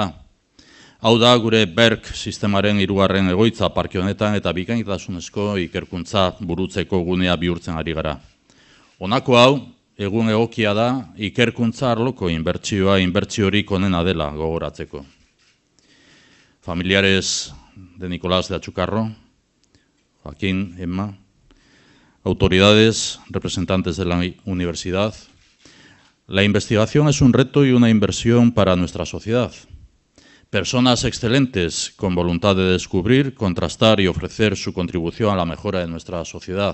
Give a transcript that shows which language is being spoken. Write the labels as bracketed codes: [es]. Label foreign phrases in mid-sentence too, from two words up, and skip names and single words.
[eu] Hau da gure BERC sistemaren 3. egoitza parke honetan eta bikaintasunezko ikerkuntza burutzeko gunea bihurtzen ari gara. Honako hau, egun egokia da ikerkuntza arloko inbertsiorik onena dela gogoratzeko. [es] Familiares de Nicolás de Atxukarro, Joaquín, Emma, autoridades, representantes de la universidad, la investigación es un reto y una inversión para nuestra sociedad. Personas excelentes con voluntad de descubrir, contrastar y ofrecer su contribución a la mejora de nuestra sociedad.